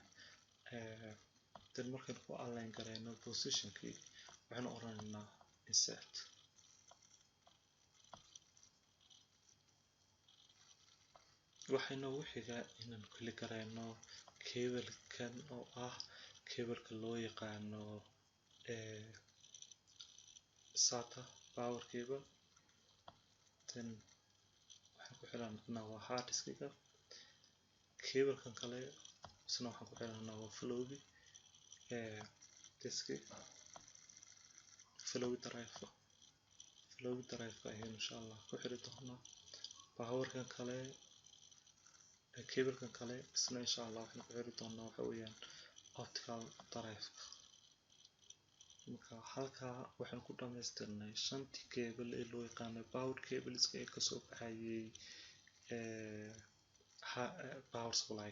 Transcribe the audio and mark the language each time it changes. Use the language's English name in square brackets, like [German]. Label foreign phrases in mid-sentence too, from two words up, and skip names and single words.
[Somali] Then markaan ku align gareyno position-kii waxaan oranaynaa insert. waxayna ugu xigaa inaan click gareyno cable-kan oo ah cable-ka loo yaqaano [English] SATA power cable. [Somali] Then waxaan ku xiranaa waa [English] hard disk-ga. [Somali] Cable-kan kale isna waxaan ku xiranaa waa [English] floppy disk, floppy drive [Somali] ayaan [Arabic] insha Allah [Somali] ku xiri doonaa. Power-kan kale cable-kan kale isna [Arabic] insha Allah [Somali] waxaan ku xiri doonaa waxa weeyaan [English] optical drive-ka. [Somali] Marka halkaa waxaan ku dhamaystirnay 5tii cable ee loo yaqaano [English] power cables-ka [Somali] ee ka soo baxayay [English] power supply.